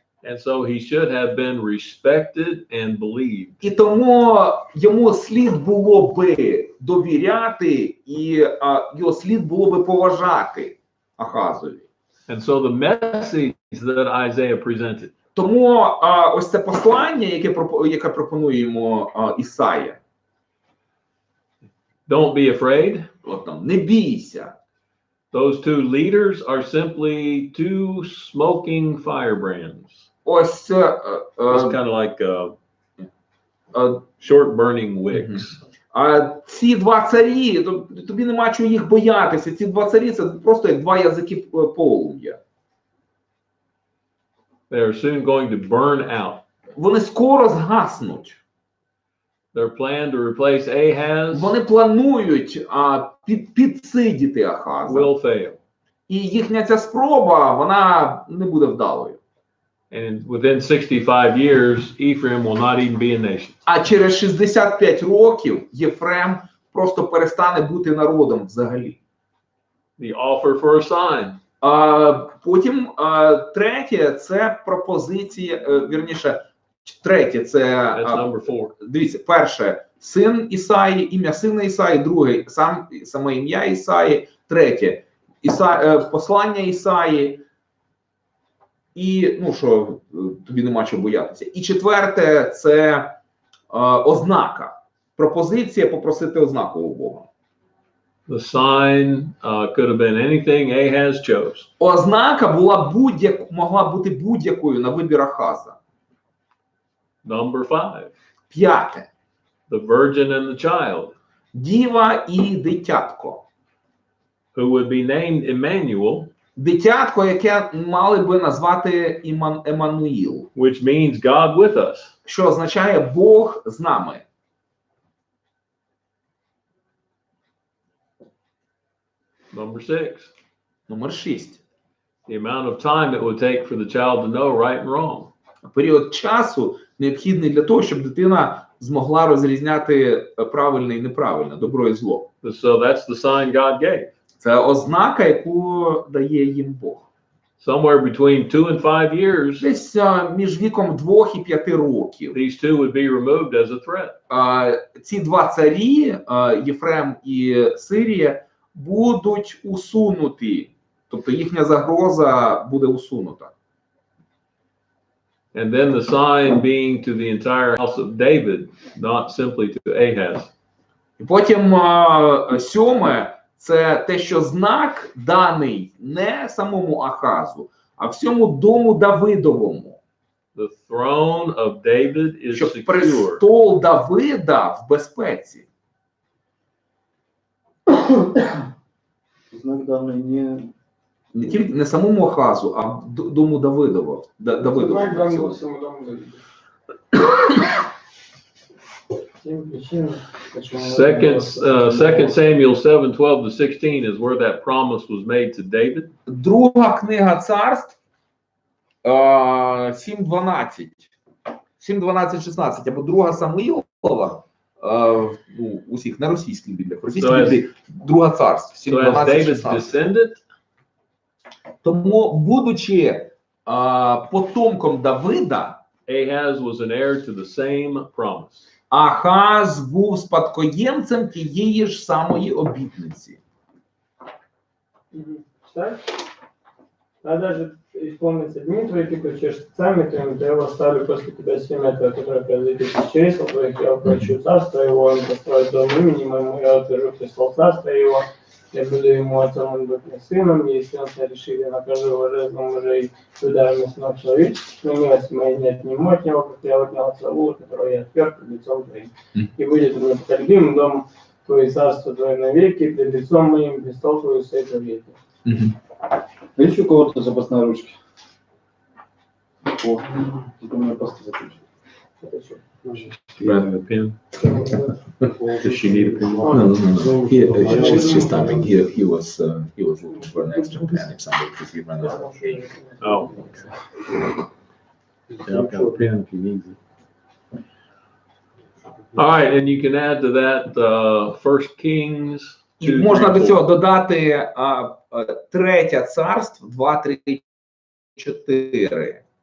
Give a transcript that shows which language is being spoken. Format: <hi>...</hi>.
<en>And so he should have been respected and believed.</en> <uk>І тому йому слід було би довіряти, і його слід було би поважати Ахазові.</uk> <en>And so the message that Isaiah presented.</en> <uk>Тому ось це послання, яке пропонує йому Ісая.</uk> <en>Don't be afraid.</en> <uk>От там, не бійся.</uk> <en>Those two leaders are simply two smoking firebrands.</en> <uk>Ось</uk> <en>It's kind of like short burning wicks.</en> <uk>ці два царі, тобі нема чого їх боятися. Ці два царі – це просто як два язики полум'я.</uk> <en>They are soon going to burn out.</en> <uk>Вони скоро згаснуть.</uk> <en>Their plan to replace Ahaz</en> <uk>Вони планують підсидіти Ахаза.</uk> <en>will fail.</en> <uk>І їхня ця спроба, вона не буде вдалою.</uk> <en>And within 65 years, Ephraim will not even be a nation.</en> <uk>А через 65 років Єфрем просто перестане бути народом взагалі.</uk> <en>The offer for a sign.</en> <uk>Потім третє – це пропозиція, вірніше, третє – це,</uk> <en>That's number 4.</en> <uk>дивіться, перше – син Ісаї, ім'я сина Ісаї, друге – саме ім'я Ісаї, третє послання Ісаї, і, ну, що тобі нема чого боятися. І четверте, це ознака. Пропозиція попросити ознаку у Бога.</uk> <en>The sign could have been anything Ahaz chose.</en> <uk>Ознака могла бути будь-якою на вибір Ахаза.</uk> <en>Number 5.</en> <uk>П'яте.</uk> <en>The virgin and the child,</en> <uk>Діва і дитятко.</uk> <en>who would be named Emmanuel,</en> <uk>Дитятко, яке мали би назвати Еммануїл,</uk> <en>which means God with us.</en> <uk>що означає Бог з нами.</uk> <en>Number 6.</en> <uk>Номер 6.</uk> <en>The amount of time it would take for the child to know right and wrong.</en> <uk>Період часу необхідний для того, щоб дитина змогла розрізняти правильне і неправильне, добро і зло.</uk> <en>So that's the sign God gave.</en> <uk>Це ознака, яку дає їм Бог.</uk> <en>Somewhere between 2 and 5 years,</en> <uk>Десь між віком 2 і 5 років.</uk> <en>these two would be removed as a threat.</en> <uk>Ці два царі, Єфрем і Сирія, будуть усунуті. Тобто їхня загроза буде усунута.</uk> <en>And then the sign being to the entire house of David, not simply to Ahaz.</en> <uk>І потім сьоме, це те, що знак даний не самому Ахазу, а всьому дому Давидовому.</uk> <en>The throne of David is</en> <uk>Щоб</uk> <en>secure.</en> <uk>престол Давида в безпеці. Знак даний Не тільки не самому Ахазу, а дому Давидову. Знак даний всьому дому Давида.</uk> <ru>7 причин, почему...</ru> <en>2 Samuel 7:12-16 is where that promise was made to David.</en> <uk>Друга книга царств 7:12. 7:12-16, або друга Самуїлова, усіх на російських бібліях. Російські біблії, друга царств,</uk> <en>So as David's</en> <uk>7:12-16.</uk> <en>descendant,</en> <uk>Тому, будучи потомком Давида,</uk> <en>Ahaz was an heir to the same promise.</en> <uk>Ахаз був спадкоємцем тієї ж самої обітниці. Так?</uk> <ru>А даже исполнится дни твои, ты прочешь сами твоим, то я восставлю после тебя семя твое, которое произойдет из чресел твоих, я упрощу царство его, он построит дом имени моему, я утвержу престол царства его, я буду ему отцом, он будет мне сыном, и если он решит, я накажу его жезлом мужей, ударами сынов человеческих, но милости моей не отниму от него, как я отнял Саулу, которого я отверг пред лицом твоим. И будет он непоколебимым дом твое, царство твое навеки, пред лицом моим, престол твой стоит вовеки. Есть у кого-то запасные ручки? О, это у меня просто закончилось. Это что?</ru> <en>Do you have a pen? Does she need a pen? No. She's typing. He was looking for an extra pen if somebody could give her another. Oh, okay. Yeah, I've got a pen if you need it. All right, and you can add to that 1 Kings.</en> <uk>І можна до цього додати третє царство, 2, 3, 4.</uk>